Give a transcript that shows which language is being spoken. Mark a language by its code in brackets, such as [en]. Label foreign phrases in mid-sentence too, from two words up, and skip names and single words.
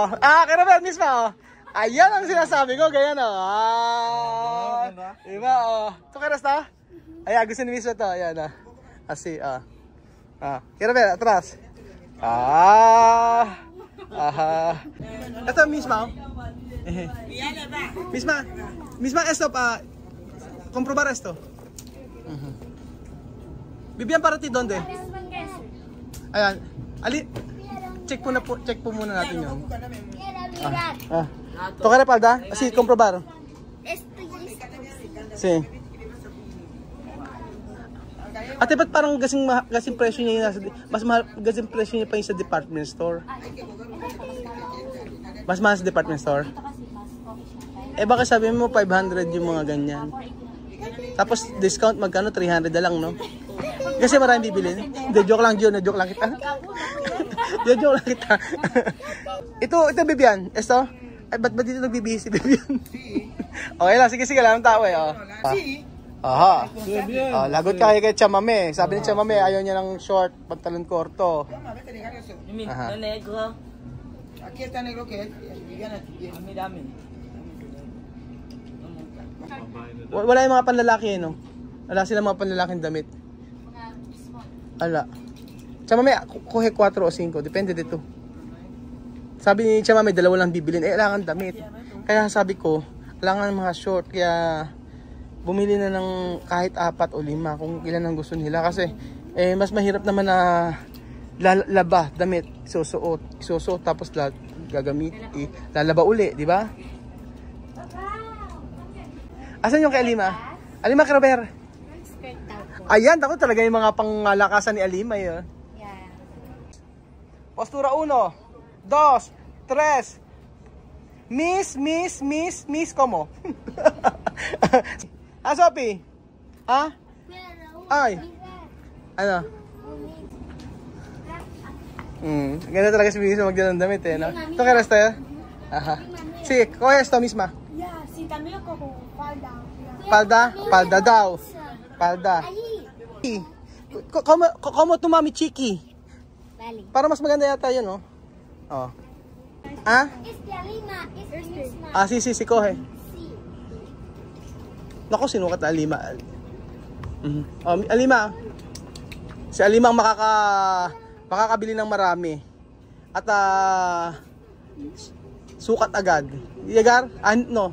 [tl] Kay Robert, Misma, oh. Ayan ang sinasabi ko, ganyan, oh. Diba, oh. Ito ka na, ayan, gusto ni Misma to. Ayan, oh. Asi, Kay Robert, atras. Ito, Misma, oh. [es] Misma, esto, comprobar esto. Bibian para ti, donde? [tl] Ayan, check po muna natin yun. [es] Tocar palda? Sí, comprobar. Sí. [tl] Ate, ba't parang gasing presyo niya yung mas mahal, gasing presyo niya pa yung sa [en] department store? [tl] Mas mahal sa [en] department store? [tl] Eh baka sabi mo 500 yung mga ganyan. Tapos discount magkano? 300 na lang, no? Kasi maraming bibilin. Hindi, joke lang Jun, joke lang kita. Joke lang kita. Ito Bibian. Esto? Ay, ba't dito nagbibihis si Bibian? Okay lang, sige lang tao eh. Aha. Lagot ka kay Chamame. Sabi ni Chamame, ayaw niya ng short, [es] pantalon korto. Aha. Negro. Aquí está negro que es. Dame. [tl] Wala yung mga panlalaki, no? Wala silang mga panlalaking damit. Ala. Chamame, kuhe 4 o 5. Depende dito. Sabi ni Chamame, dalawa lang bibilin. Kailangan damit. Kaya sabi ko, kailangan mga short. Kaya bumili na ng kahit 4 o 5 kung ilan ang gusto nila. Kasi mas mahirap naman na lalaba, damit. Isusuot tapos gagamit. Lalaba uli, di ba? Asan yung kay Alima? Alima, kay Robert. Ayan, ako talaga yung mga pangalakasan ni Alima yun. [en] Yeah. [es] Postura 1, 2, 3. Miss, como? Sophie? [tl] Ay. Ano? Ganda talaga si Miss magdala ng damit, [es] eh, no? ¿Tú quieres esto? Ajá. Sí, coge esto misma. Yeah, sí, también lo cojo. [tl] Palda daw. Palda. [es] Como tu mami Chiki. Vale. [tl] Para mas maganda yata yun, no? Oh. [es] Alima, misma. Sí, coge. Sí. [tl] Naku, sinukat na Alima. Alima. Si Alima ang makakabili ng marami. At sukat agad. Yagar? No.